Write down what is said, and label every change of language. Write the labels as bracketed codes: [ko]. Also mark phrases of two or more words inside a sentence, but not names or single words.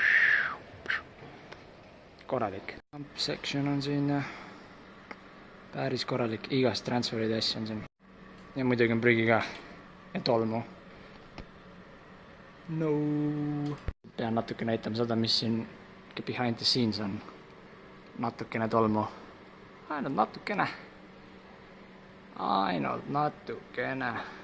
[et] Korralik. Section on siin ja päris korralik, igast transferide asja on siin. Ja muidugi on prügi ka, ja tolmu. No. Pean natuke näitama seda, mis siin [en] behind the scenes [et] on. Natukene tolmu. Ainult natukene. Ainult natukene.